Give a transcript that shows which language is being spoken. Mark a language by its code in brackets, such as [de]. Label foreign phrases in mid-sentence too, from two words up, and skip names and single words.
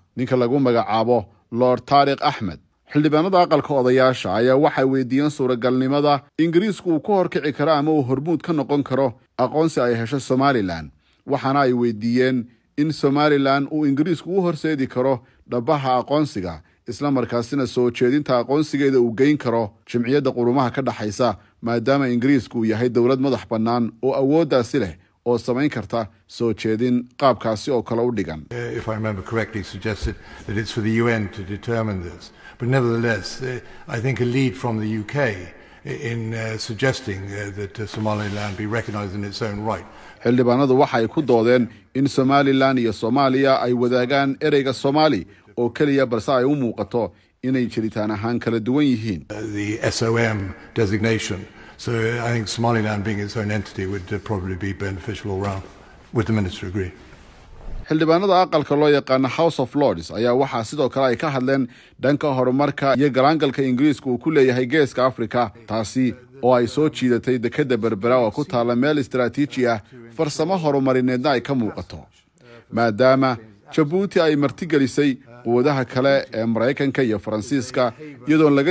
[so] ninka lagu magacaabo Lord Tariq Ahmed xildhibaanada aqalka odayaasha ayaa waxay weydiiyeen suuragalnimada Ingiriisku uu ku horkici karo ama uu hormuud ka noqon karo aqoonsi ay hesho Somaliland waxaana ay weydiiyeen in Somaliland uu Ingiriisku u horseedi karo dhabaha aqoonsiga isla markaasina soo jeedinta aqoonsigeeda uu geyn karo jamciyadda qurumaha ka dhaxaysa maadaama Ingiriisku yahay dawlad madax bannaan oo awooddaasi leh oo samayn karta soo jeedin qaabkaasi oo kale u dhigan. [en] If I remember correctly, suggested that it's for the UN to determine this. But nevertheless, I think a lead from the UK in suggesting that Somaliland be recognized in its own right. [so] xildhibaanadu waxay ku doodeen in Somaliland iyo Soomaaliya ay wadaagaan ereyga Soomaali oo kaliya balse ay u muuqato inay jiritaan ahaan kala duwan yihiin. [en] The SOM designation. So I think Somaliland being its own entity would probably be beneficial all round. Would the minister agree? [so] xildhibaanada aqalka loo yaqaan House of Lords ayaa waxa sidoo kale ay ka hadleen dhanka horumarka iyo garaangalka Ingiriisku uu ku leeyahay geeska Afrika taasi oo ay soo jiidatay dekada Berbera oo ku taala meel istiraatiiji ah farsamo horumarineedna ay ka muuqato maadaama Djibouti ay martigelisay quwadaha kale ee Mareykanka iyo Faransiiska iyadoo laga